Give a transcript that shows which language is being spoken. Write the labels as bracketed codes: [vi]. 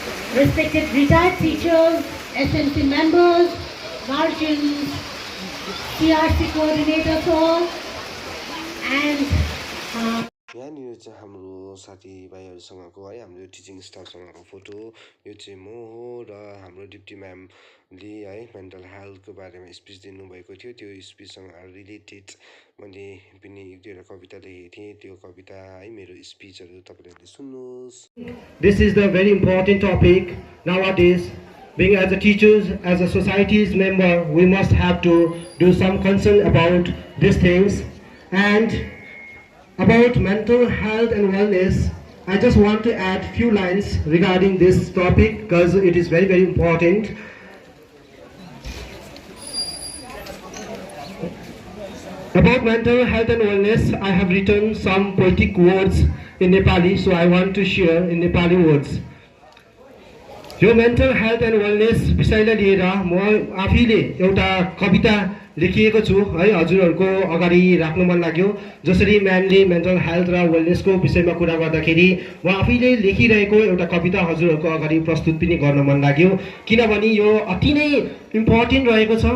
[en] Respected retired teachers, SMC members, guardians, CRC coordinators all, and [ne] यहाँनिर चाहिँ हाम्रो साथीभाइहरूसँगको है हाम्रो टिचिङ स्टाफसँगको फोटो यो चाहिँ म हो। र हाम्रो डिप्टी म्यामले है मेन्टल हेल्थको बारेमा स्पिच दिनुभएको थियो, त्यो स्पिचसँग रिलेटेड मैले पनि एक दुईवटा कविता लेखेको थिएँ, त्यो कविता है मेरो स्पिचहरू तपाईँहरूले सुन्नुहोस्। [en] This is the very important topic nowadays. Being as a teachers, as a society's member, we must have to do some concern about these things. And about mental health and wellness, I just want to add few lines regarding this topic because it is very, very important. About mental health and wellness, I have written some poetic words in Nepali, so I want to share in Nepali words. [ne] यो mental health and wellness विषयलाई लिएर म आफैले एउटा कविता लेखिएको छु है, हजुरहरूको अगाडि राख्न मन लाग्यो। जसरी म्यामले मेन्टल हेल्थ र वेलनेसको विषयमा कुरा गर्दाखेरि म आफैले लेखिरहेको एउटा कविता हजुरहरूको अगाडि प्रस्तुत पनि गर्न मन लाग्यो, किनभने यो अति नै इम्पोर्टेन्ट रहेको छ।